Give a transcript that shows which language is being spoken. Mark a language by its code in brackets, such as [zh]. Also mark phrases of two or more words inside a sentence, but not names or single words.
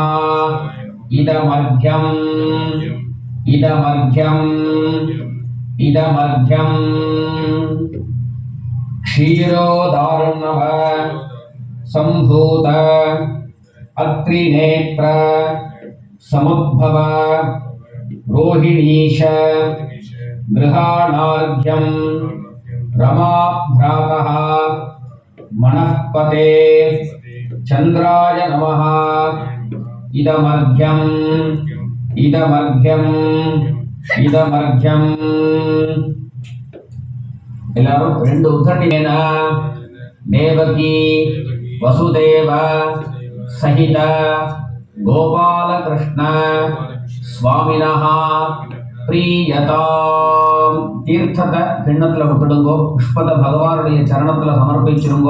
[sa] इदमर्घ्यम् क्षीरोदार्णव सम्भूत अत्रिनेत्र समुद्भव रोहिणीश गृहाणार्घ्यं रमाभ्रातः मनःपते चंद्राय नमः इदमर्घ्यम् इदमर्घ्यम् इदमर्घ्यम् [ta] எல்லாரும் ரெண்டு உத்தரணின [sa] देवकी वसुदेव सहित गोपाल कृष्ण स्वामिनः प्रीयताम् [ta] தீர்த்தத்தை கிண்ணத்துல விட்டுடுங்கோ, புஷ்பத்தை பகவானுடைய சரணத்துல சமர்ப்பிச்சிருங்கோ.